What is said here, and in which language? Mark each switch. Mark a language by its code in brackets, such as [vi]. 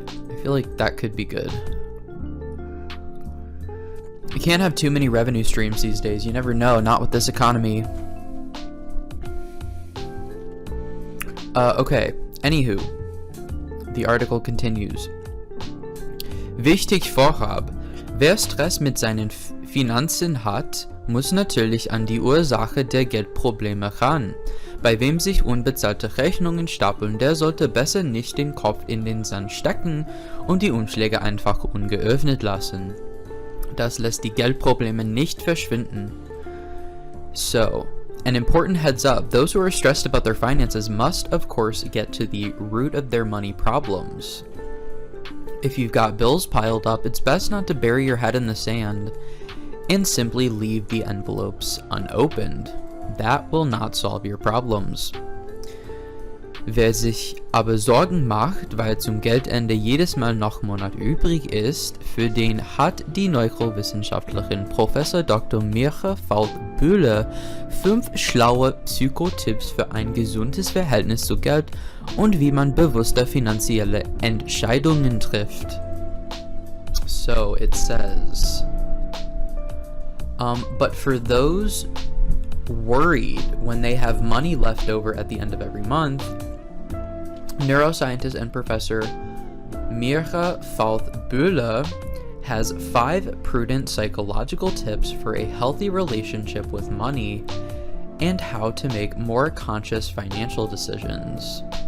[en] I feel like that could be good. You can't have too many revenue streams these days. You never know, not with this economy. Okay, anywho, the article continues. [de] Wichtig vorab, wer Stress mit seinen Finanzen hat, muss natürlich an die Ursache der Geldprobleme ran. Bei wem sich unbezahlte Rechnungen stapeln, der sollte besser nicht den Kopf in den Sand stecken und die Umschläge einfach ungeöffnet lassen. Das lässt die Geldprobleme nicht verschwinden. [en] So, an important heads up, those who are stressed about their finances must, of course, get to the root of their money problems. If you've got bills piled up, it's best not to bury your head in the sand and simply leave the envelopes unopened. That will not solve your problems. [de] Wer sich aber Sorgen macht, weil zum Geldende jedes Mal noch Monat übrig ist, für den hat die Neurowissenschaftlerin Professor Dr. Mirche Bühler 5 schlaue Psychotipps für ein gesundes Verhältnis zu Geld und wie man bewusster finanzielle Entscheidungen trifft. [en] So it says, but for those worried when they have money left over at the end of every month, neuroscientist and Professor Mirche Bühler has 5 prudent psychological tips for a healthy relationship with money and how to make more conscious financial decisions.